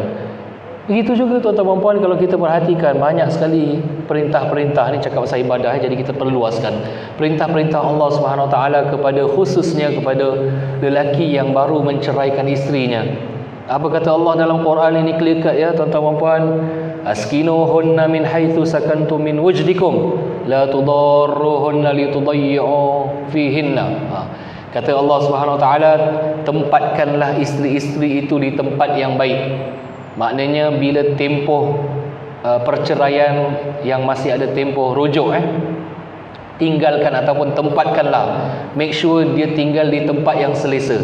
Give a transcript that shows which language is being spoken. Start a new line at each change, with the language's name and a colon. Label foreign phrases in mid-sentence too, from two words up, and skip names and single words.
Malay: Begitu juga tuan-tuan dan puan, kalau kita perhatikan banyak sekali perintah-perintah ni cakap pasal ibadah, jadi kita perlu luaskan perintah-perintah Allah
Arabic: سبحانه وتعالى
Malay: kepada, khususnya kepada lelaki yang baru menceraikan isterinya. Apa kata Allah dalam Quran ini
English: clear cut
Malay: ya tuan-tuan dan puan,
Arabic: أسكنوهن من حيث سكنتم من وجدكم لا تضاروهن لتضيقوا عليهن.
Malay: Kata Allah
Arabic: سبحانه وتعالى,
Malay: tempatkanlah isteri-isteri itu di tempat yang baik. Maknanya bila tempoh perceraian yang masih ada tempoh rujuk, tinggalkan ataupun tempatkanlah,
English: make sure
Malay: dia tinggal di tempat yang selesa.